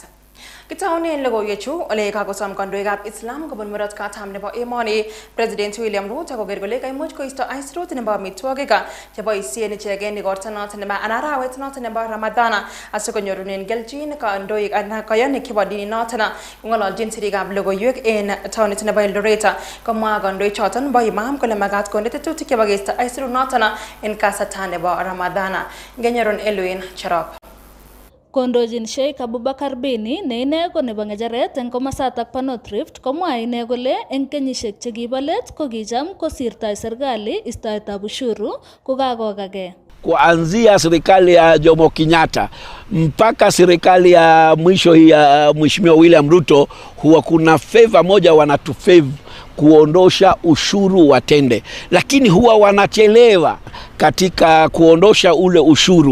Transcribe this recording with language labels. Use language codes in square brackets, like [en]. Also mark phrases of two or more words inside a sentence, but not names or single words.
[kln] Kitawni en Logoiywekab ole kakosam kandwekab Islam kobun murat katam nebo emoni President William Ruto kogergole kay much ko isto aisrut nebo amitwogik chebo isien ichegen igorta noton nebo anarawet noton nebo Ramadana asikonyorunen gelchin kandoik ana kayani kibo dini noton ngololjin sirikab logoiywek en taonit nebo Eldoret komwa kandoik choton bo imam kole magat konde tetutik chebo keisto aisrut noton en kasarta nebo Ramadana ngenyoron Elwin Cherop. Kondojin Sheikh Abubakar Bini ne ine ko nebo ngecheret eng komasatak pa North Rift komwa ine kole eng kenyisiek chekibo let ko kicham kosirtoi serikali istoetab ushuru kokakokage. [sw] Kuanzia serikali ya Jomo Kenyatta mpaka serikali ya mwisho ya Mheshimiwa William Ruto huwa kuna favor moja wanatufavor kuondosha ushuru wa tende, lakini huwa wanachelewa katika kuondosha ule ushuru.